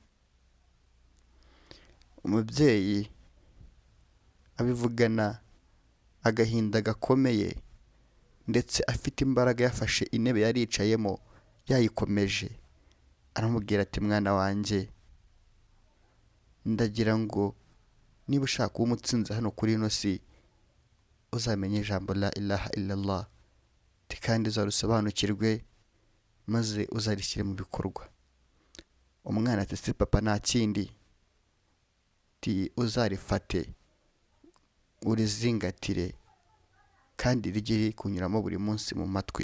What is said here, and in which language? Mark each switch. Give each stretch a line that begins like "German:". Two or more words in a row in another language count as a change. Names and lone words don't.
Kinyarwanda: Umubyeyi abivugana agahinda gakomeye ndetse afite imbaraga, yafashe intebe yari yicayemo yayikomeje, aramubwira ati mwana wanjye, ndagira ngo niba ushaka kuba umutsinzi hano kuri ino si, uzamenye ijambo
Arabic: لا إله إلا الله,
Kinyarwanda: kandi uzarusobanukirwe maze uzarishyire mu bikorwa. Umwana ati se papa nta kindi? Ati uzarifate urizingatire kandi rijye kunyuramo buri munsi mu matwi.